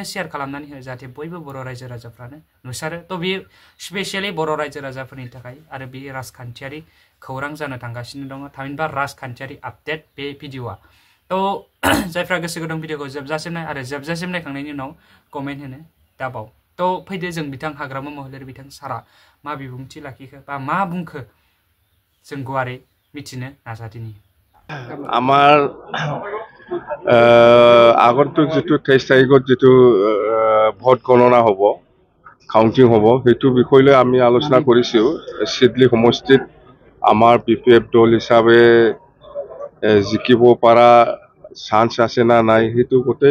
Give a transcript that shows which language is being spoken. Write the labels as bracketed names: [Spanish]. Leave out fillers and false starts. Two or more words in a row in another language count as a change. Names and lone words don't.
[Bodo] शेयार खालामनानै हो जाहाथे बयबो बर' रायजो राजाफ्रानो नुसारो थ' बे स्पेसियेलि बर' रायजो राजाफोरनि थाखाय आरो बे राजखान्थियारि खौरां जानो थांगासिनो दङ थामहिनबा राजखान्थियारि आपडेट बे भिडिअआ थ' जायफ्रा गोसो गुदुं भिडिअखौ जोबजासिम नाय आरो जोबजासिम नायखांनायनि उनाव कमेन्ट होनो दाबाव थ' फैदो जों बिथां हाग्रामा महिलारि बिथां सारा मा बिबुंथि लाखिखो बा मा बुंखो जों गुवारै मिथिनो नाजादिनि [Assamese] আমাৰ আগন্তুক যেটো 23 তাৰিখত যেটো ভোট গণনা হ'ব কাউন্টিং হ'ব সেইটো বিষয়লৈ আমি আলোচনা কৰিছো সিডলি সমষ্টিত আমাৰ BPF দল হিচাপে জিকিব পৰা চান্স আছে না নাই সেইটো গোটেই